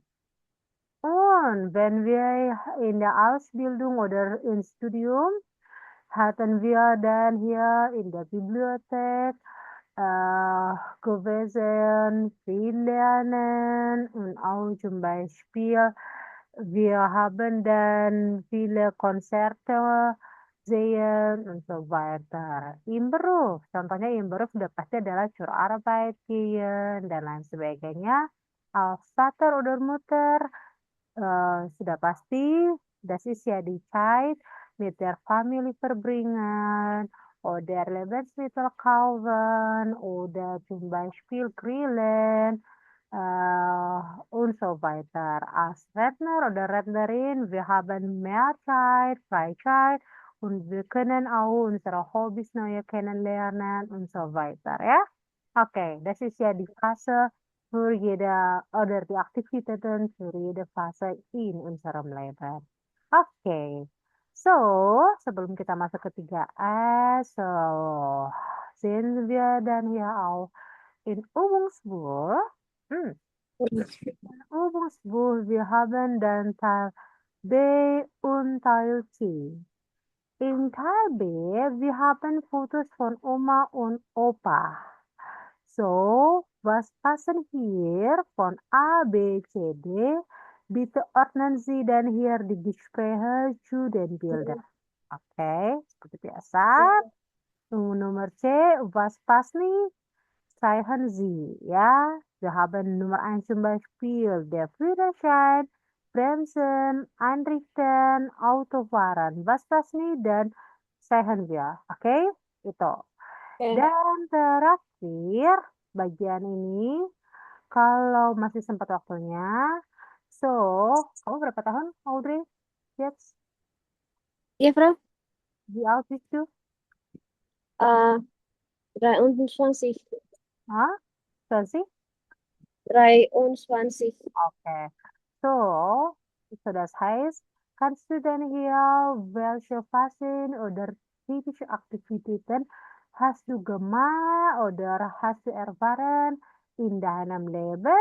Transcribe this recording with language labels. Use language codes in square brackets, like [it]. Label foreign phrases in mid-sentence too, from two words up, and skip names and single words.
[de] Und wenn wir in der Ausbildung oder im Studium hatten wir dann hier in der Bibliothek gewesen, viel lernen und auch zum Beispiel wir haben dann viele Konzerte sehen und so weiter. Im Beruf, [id] contohnya [de] im Beruf [id] udah pasti adalah [de] Arbeit gehen [id] dan lain sebagainya. [de] Als vader oder Mutter [id] sudah pasti, [de] das ist ja die Zeit mit der Familie verbringen oder Lebensmittel kaufen oder zum Beispiel grillen und so weiter. Als Redner oder Rednerin, wir haben mehr Zeit, Freizeit und wir können auch unsere Hobbys neu kennenlernen und so weiter, ja? Oke, das ist ja die Phase für jede oder die Aktivitäten für jede Phase in unserem Leben. [id] Oke, so sebelum kita masuk ke 3S, [de] so sind wir dann hier auch in Übungsbuch. Hm, Übungsbuch, wir haben dann Teil B und Teil C. In Teil B, wir haben Fotos von Oma und Opa. So, was passen hier von A, B, C, D? Bitte ordnen Sie dann hier die Gespräche zu den Bildern. [id] Oke, seperti biasa. Nomor C, [de] was passt nicht? Zeigen Sie, ja. Wir haben Nummer 1 zum Beispiel der Führerschein, Bremsen, Einrichten, Autofahren. Was passt nicht? Dann zeigen wir. [id] Oke, itu. Dan terakhir, bagian ini, kalau masih sempat waktunya, so, kamu berapa tahun, Audrey? [en] Yes, [de] Ja, Frau, wie alt bist du? 23. Hah? Sophie? 23. Oke. So das heißt, kannst du denn hier welche Phasen oder typische Aktivitäten hast du gemacht oder hast du erfahren in deinem Leben?